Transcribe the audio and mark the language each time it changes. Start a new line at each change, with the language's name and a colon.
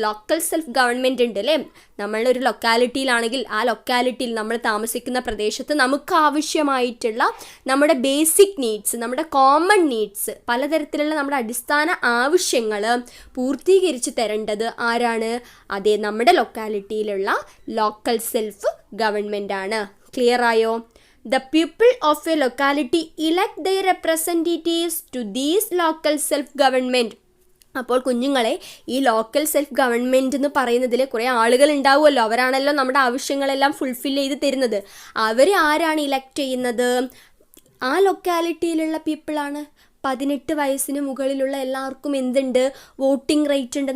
Malayalam: Local self government ഉണ്ട് അല്ലേ. നമ്മളൊരു ലൊക്കാലിറ്റിയിലാണെങ്കിൽ ആ ലൊക്കാലിറ്റിയിൽ നമ്മൾ താമസിക്കുന്ന പ്രദേശത്ത് നമുക്ക് ആവശ്യമായിട്ടുള്ള നമ്മുടെ ബേസിക് നീഡ്സ്, നമ്മുടെ കോമൺ നീഡ്സ്, പലതരത്തിലുള്ള നമ്മുടെ അടിസ്ഥാന ആവശ്യങ്ങൾ പൂർത്തീകരിച്ച് തരേണ്ടത് ആരാണ്? അതെ, നമ്മുടെ ലൊക്കാലിറ്റിയിലുള്ള ലോക്കൽ സെൽഫ് ഗവൺമെൻറ് ആണ്. ക്ലിയർ ആയോ?
English: The people of a locality elect their representatives to these local self-government.
Malayalam: അപ്പോൾ കുഞ്ഞുങ്ങളെ, ഈ ലോക്കൽ സെൽഫ് ഗവൺമെൻറ് എന്ന് പറയുന്നതിൽ കുറേ ആളുകൾ ഉണ്ടാവുമല്ലോ, അവരാണല്ലോ നമ്മുടെ ആവശ്യങ്ങളെല്ലാം ഫുൾഫിൽ ചെയ്ത് തരുന്നത്. അവർ ആരാണ് ഇലക്ട് ചെയ്യുന്നത്? ആ ലൊക്കാലിറ്റിയിലുള്ള പീപ്പിളാണ്. 18 വയസ്സിന് മുകളിലുള്ള എല്ലാവർക്കും എന്തുണ്ട്? വോട്ടിംഗ് റൈറ്റ് ഉണ്ട്.